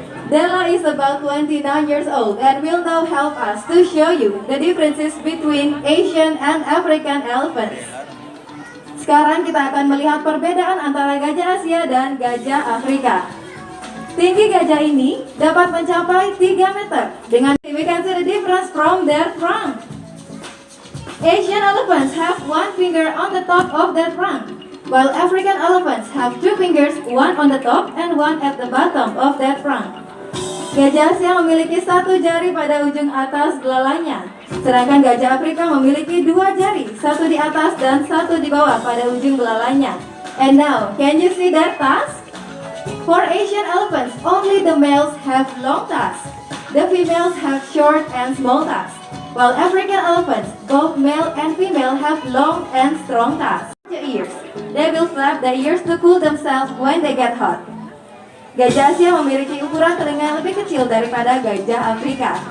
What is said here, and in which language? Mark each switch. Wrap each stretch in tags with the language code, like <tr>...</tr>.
<en>Della is about 29 years old and will now help us to show you the differences between Asian and African elephants.</en> <id>Sekarang kita akan melihat perbedaan antara gajah Asia dan gajah Afrika. Tinggi gajah ini dapat mencapai 3 meter.</id> <en>Dengan we can see the difference from their trunk. Asian elephants have 1 finger on the top of their trunk, while African elephants have 2 fingers, 1 on the top and 1 at the bottom of their trunk.</en> <id>Gajah Asia memiliki 1 jari pada ujung atas belalainya, sedangkan gajah Afrika memiliki 2 jari, 1 di atas dan 1 di bawah pada ujung belalainya.</id> <en>And now, can you see their tusks? For Asian elephants, only the males have long tusks. The females have short and small tusks. while African elephants, both male and female, have long and strong tusks. Ears. They will flap their ears to cool themselves when they get hot.</en> <id>Gajah Asia memiliki ukuran telinga yang lebih kecil daripada gajah Afrika.</id>